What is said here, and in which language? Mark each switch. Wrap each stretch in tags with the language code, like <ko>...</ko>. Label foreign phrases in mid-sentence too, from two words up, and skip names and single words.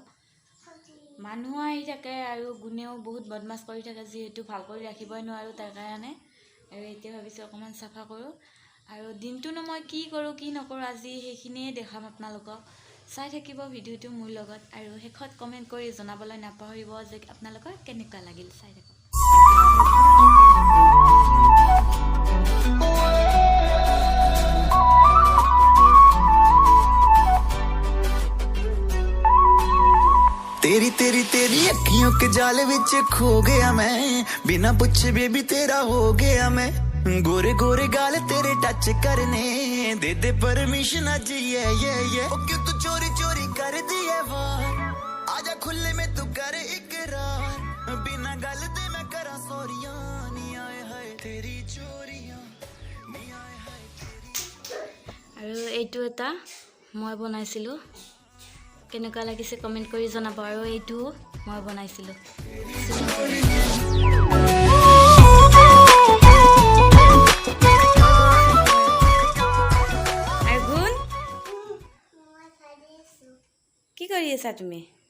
<as>মানুহ আহি থাকে আৰু গুণেও বহুত বদমাছ কৰি থাকে, যিহেতু ভাল কৰি ৰাখিবই নোৱাৰোঁ তাৰ কাৰণে। আৰু এতিয়া ভাবিছোঁ অকণমান চাফা কৰোঁ আৰু দিনটোনো মই কি কৰোঁ কি নকৰোঁ আজি সেইখিনিয়ে দেখাম আপোনালোকক। চাই থাকিব ভিডিঅ'টো মোৰ লগত আৰু শেষত কমেণ্ট কৰি জনাবলৈ নাপাহৰিব যে আপোনালোকৰ কেনেকুৱা লাগিল। চাই থাকক।</as> <hi>तेरी तेरी तेरी अखियों के जाल विच खो गया मैं, बिना पूछे बेबी तेरा हो गया मैं। गोरे गोरे गाल तेरे टच करने दे दे परमिशन आज ये ओ क्यों तू चोरी चोरी कर दिए वार, आजा खुले में तू कर इकरार, बिना गल दे मैं करा सोरियां नी आए हाय तेरी चोरियां नी आए हाय तेरी।</hi> <as>আৰু এইটো এটা মই বনাইছিলোঁ, কেনেকুৱা লাগিছে কমেণ্ট কৰি জনাব। আৰু এইটো মই বনাইছিলোঁ। কি কৰি আছা তুমি?</as>